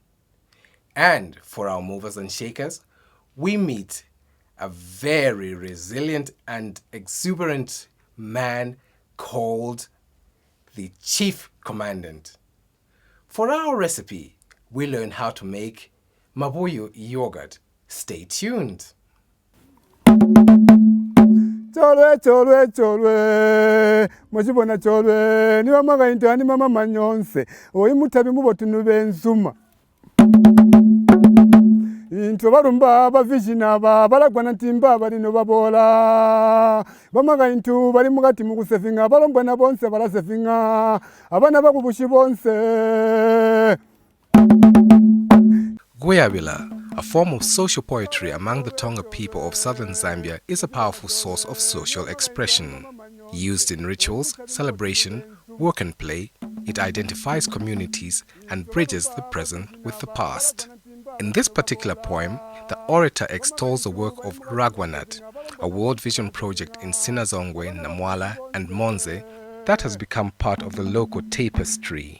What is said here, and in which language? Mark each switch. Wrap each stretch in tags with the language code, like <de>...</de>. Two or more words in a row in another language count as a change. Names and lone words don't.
<en>And for our movers and shakers, we meet a very resilient and exuberant man called the Chief Commandant. For our recipe, we learn how to make mabuyu yogurt. Stay tuned.</en> <toi>Cholwe muchibona cholwe niba magainto ani mama manyonse oyi mutabi mubotunu benzuma into barumba bavishina balagwana ntimba bali no babola bamagainto bali mugati mukusefinga balombwa na bonse balasefinga abana bakubushi bonse.</toi> <en>Guyabila, a form of social poetry among the Tonga people of southern Zambia, is a powerful source of social expression. Used in rituals, celebration, work and play, it identifies communities and bridges the present with the past. In this particular poem, the orator extols the work of RAGWA, a World Vision project in Sinazongwe, Namwala and Monze that has become part of the local tapestry.</en>